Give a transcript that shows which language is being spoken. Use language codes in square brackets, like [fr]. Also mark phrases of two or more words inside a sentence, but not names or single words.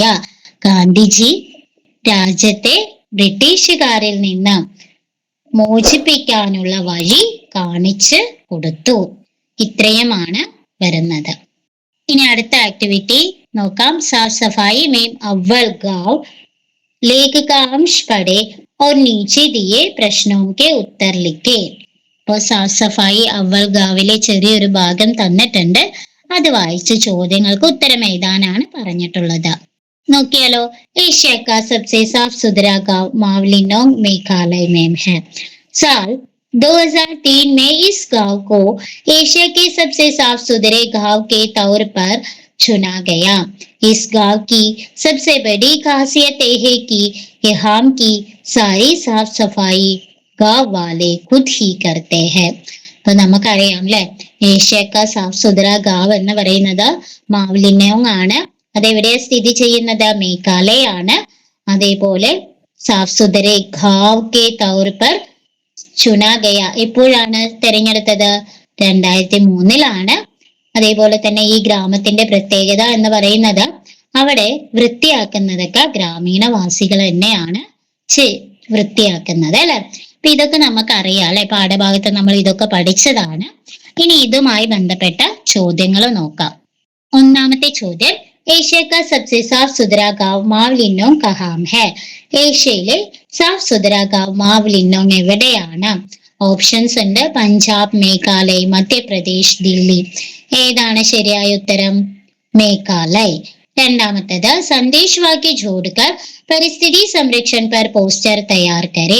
[ml] ഗാന്ധിജി രാജ്യത്തെ ബ്രിട്ടീഷുകാരിൽ നിന്ന് മോചിപ്പിക്കാനുള്ള വഴി കാണിച്ചു കൊടുത്തു. ഇത്രയുമാണ് വരുന്നത്. ഇനി അടുത്ത ആക്ടിവിറ്റി നോക്കാം. [hi] സാഫ് സഫായി മേം അവൽ ഗാവ് लेख का अंश पढ़े और नीचे दिए प्रश्नों के उत्तर लिखे. [ml] അപ്പൊ സാഫ് സഫായി അവൽ ഗാവിലെ ചെറിയൊരു ഭാഗം തന്നിട്ടുണ്ട്. അത് വായിച്ച് ചോദ്യങ്ങൾക്ക് ഉത്തരം എഴുതാനാണ് പറഞ്ഞിട്ടുള്ളത്. നോക്കിയാലോ, [hi] एशिया का सबसे साफ सुथरा गांव मावलिनोंग मेघालय में है। साल 2003 में इस गांव को एशिया के सबसे साफ सुथरे गांव के तौर पर चुना गया। इस गांव की सबसे बड़ी खासियत यह है कि यहाँ की सारी साफ सफाई गांव वाले खुद ही करते हैं. [ml] അപ്പൊ നമുക്കറിയാം അല്ലെ, [hi] एशिया का साफ सुथरा गांव [ml] എന്ന് പറയുന്നത് മാവ്ലിനോങ് ആണ്. അതെവിടെയാ സ്ഥിതി ചെയ്യുന്നത്? മേഘാലയ ആണ്. അതേപോലെ [hi] साफ सुथरे गांव के तौर पर चुना गया [ml] എപ്പോഴാണ് തെരഞ്ഞെടുത്തത്? 2003 അതേപോലെ തന്നെ ഈ ഗ്രാമത്തിന്റെ പ്രത്യേകത എന്ന് പറയുന്നത് അവിടെ വൃത്തിയാക്കുന്നതൊക്കെ ഗ്രാമീണവാസികൾ തന്നെയാണ് വൃത്തിയാക്കുന്നത് അല്ലെ. അപ്പൊ ഇതൊക്കെ നമുക്കറിയാം അല്ലെ, പാഠഭാഗത്ത് നമ്മൾ ഇതൊക്കെ പഠിച്ചതാണ്. ഇനി ഇതുമായി ബന്ധപ്പെട്ട ചോദ്യങ്ങൾ നോക്കാം. ഒന്നാമത്തെ ചോദ്യം, [hi] एशिया का सबसे साफ सुथरा गांव मावलिनोंग कहाँ है? [ml] ഏഷ്യയിലെ [hi] साफ सुथरा गांव [ml] മാവ്ലിനോങ് എവിടെയാണ്? ഓപ്ഷൻസ് ഉണ്ട്: പഞ്ചാബ്, മേഘാലയ, മധ്യപ്രദേശ്, ദില്ലി. ഏതാണ് ശരിയായ ഉത്തരം? മേഘാലയ. രണ്ടാമത്തേത്, [hi] संदेश वाक्य जोड़कर परिस्थिति संरक्षण पर पोस्टर तैयार करें.